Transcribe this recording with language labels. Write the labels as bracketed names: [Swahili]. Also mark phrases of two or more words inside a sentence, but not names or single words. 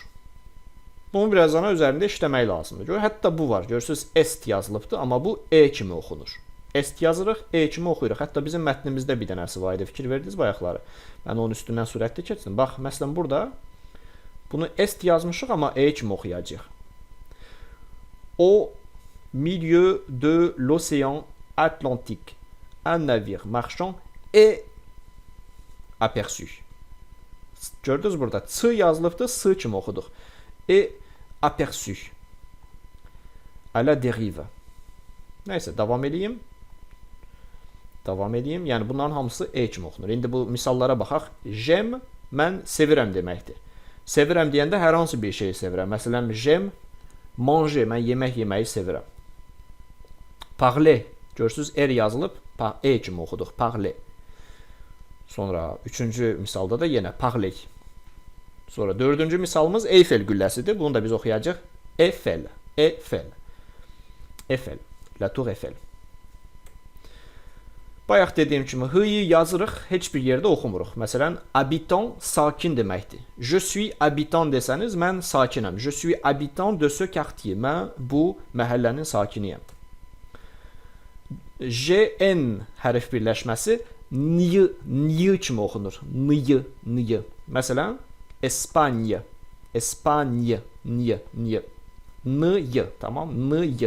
[Azerbaijani] Bunu birazdan üzərində işləmək lazımdır. Hətta bu var. Görürsünüz est yazılıbdır, amma bu E kimi oxunur. Est yazırıq, E kimi oxuyuruq. Hətta bizim mətnimizdə bir dənəsi var idi. Fikir verdiniz bayaqları. Mən onun üstündən sürətli keçdim. Bax, məsələn burada bunu est yazmışıq, amma E kimi oxuyacağıq. [French] Au milieu de l'océan Atlantique, un navire marchand est aperçu. [Azerbaijani] Gördünüz burada Ç yazılıbdır, S kimi oxuduq. [French] Et aperçu. À la dérive. [Azerbaijani] Nəysə, davam edeyim. Yəni bunların hamısı E kimi oxunur. İndi bu misallara baxaq. J'aime, mən sevirəm deməkdir. Sevirəm deyəndə hər hansı bir şeyi sevirəm. Məsələn, [French] j'aime manger, [Azerbaijani] mən yemək yeməyi sevirəm. Parler, görürsünüz R yazılıb, E kimi oxuduq. Parler. Sonra üçüncü misalda da yenə parler. Sonra dördüncü misalımız Eyfel gülləsidir. Bunu da biz oxuyacağıq. Eiffel. La Tour Eiffel. Bayaq dediyim kimi H-yı yazırıq, heç bir yerdə oxumuruq. Məsələn, habitant sakin deməkdir. [French] Je suis habitant [Azerbaijani] desəniz, mən sakinəm. [French] Je suis habitant de ce quartier. [Azerbaijani] Mən bu məhəllənin sakiniyəm. J-N hərf birləşməsi N kimi oxunur. N. Məsələn, Espanya. N. Tamam, N.